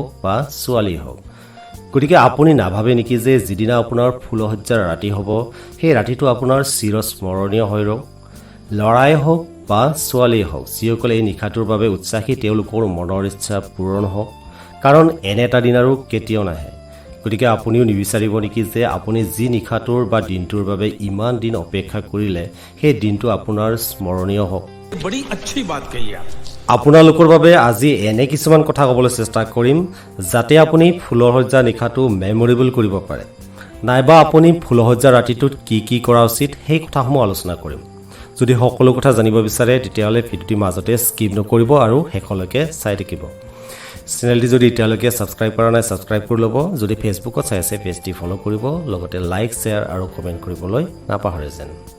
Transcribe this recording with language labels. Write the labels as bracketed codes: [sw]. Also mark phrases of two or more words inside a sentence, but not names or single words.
[as] বা ছোৱালী হওক গতিকে আপুনি নাভাবে নেকি যে যিদিনা আপোনাৰ ফুলসজ্জাৰ ৰাতি হ'ব সেই ৰাতিটো আপোনাৰ চিৰস্মৰণীয় হৈ ৰওক লৰাই হওক বা ছোৱালী হওক যিসকলে এই নিশাটোৰ বাবে উৎসাহী তেওঁলোকৰ মনৰ ইচ্ছা পূৰণ হওক কাৰণ এনে এটা দিন আৰু কেতিয়াও নাহে গতিকে আপুনিও নিবিচাৰিব নেকি যে আপুনি যি নিশাটোৰ বা দিনটোৰ বাবে ইমান দিন অপেক্ষা কৰিলে সেই দিনটো আপোনাৰ স্মৰণীয় হওক [hi] বড়ি अच्छी बात कही आप [as] আপোনালোকৰ বাবে আজি এনে কিছুমান কথা ক'বলৈ চেষ্টা কৰিম যাতে আপুনি ফুলসজ্জা নিশাটো মেমৰেবল কৰিব পাৰে নাইবা আপুনি ফুলসজ্জা ৰাতিটোত কি কৰা উচিত সেই কথাসমূহ আলোচনা কৰিম যদি সকলো কথা জানিব বিচাৰে তেতিয়াহ'লে ভিডিঅ'টি মাজতে স্কিপ নকৰিব আৰু শেষলৈকে চাই থাকিব চেনেলটি যদি এতিয়ালৈকে সাবস্ক্ৰাইব কৰা নাই সাবস্ক্ৰাইব কৰি ল'ব যদি ফেচবুকত চাই আছে পেজটি ফলো কৰিব লগতে লাইক শেয়াৰ আৰু কমেন্ট কৰিবলৈ নাপাহৰে যেন